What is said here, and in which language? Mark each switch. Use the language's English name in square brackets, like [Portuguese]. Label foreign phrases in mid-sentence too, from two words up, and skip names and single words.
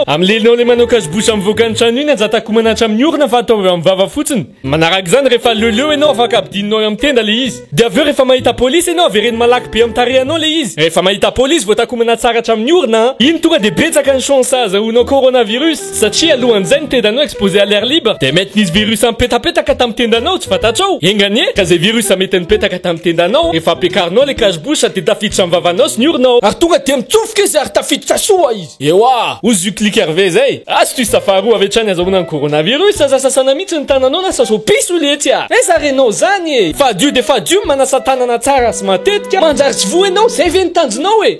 [Malagasy] Am'lenao le manao cache-bouche amin'ny voakantrano iny anjatako manatra amin'ny orona fa atao amin'ny vava fotsiny. Manaraka zany rehefa leleo enao afaka ampidininao amin'ny tenda le izy. De aveo rehefa mahita polisy enao avereny malaky be amin'ny tarehanao le izy. Rehefa mahita polisy voatako manatsaratra amin'ny orona, iny tonga de betsaka ny chance azahoanao coronavirus satria alohan'izay ny tendanao [French] exposé à l'air libre. [Malagasy] De mety nisy virus mipetapetaka tamin'ny tendanao tsy fantatrao. Enganie ka zay virus mety nipetaka tamin'ny tendanao efa ampiakarinao le cache-bouche de tafiditra amin'ny vavanao sy ny oronao. Ary tonga de mitsofoka izy ary tafiditra soa izy. Ewa, ozy clic hervé zay. Astuce faharoa avy hatrany azahoana ny coronavirus aza sasana mihitsy ny tananao na saso piso letsy a. Esa renao zany e. Fadio de fadio manasa tanana tsara sy matetika manjary tsy voa enao zay ve ny tanjonao e.